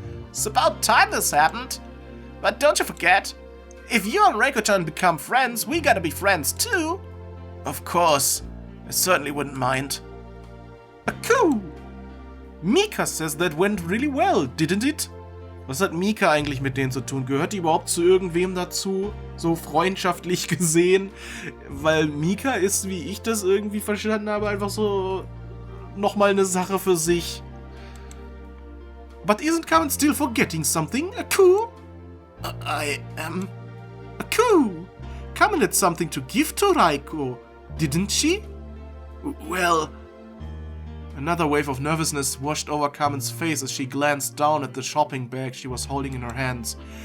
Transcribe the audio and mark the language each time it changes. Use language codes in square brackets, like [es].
[en] It's about time this happened. But don't you forget, if you and Raiko-chan become friends, we gotta be friends too. Of course, I certainly wouldn't mind. Cool. Mika says that went really well, didn't it? [de] Was hat Mika eigentlich mit denen zu tun? Gehört die überhaupt zu irgendwem dazu? So freundschaftlich gesehen? Weil Mika ist, wie ich das irgendwie verstanden habe, einfach so nochmal eine Sache für sich. [en] But isn't Kamen still forgetting something? Cool? I am... Cool! Kamen had something to give to Raiko, didn't she? Well... Another wave of nervousness washed over Kamen's face as she glanced down at the shopping bag she was holding in her hands.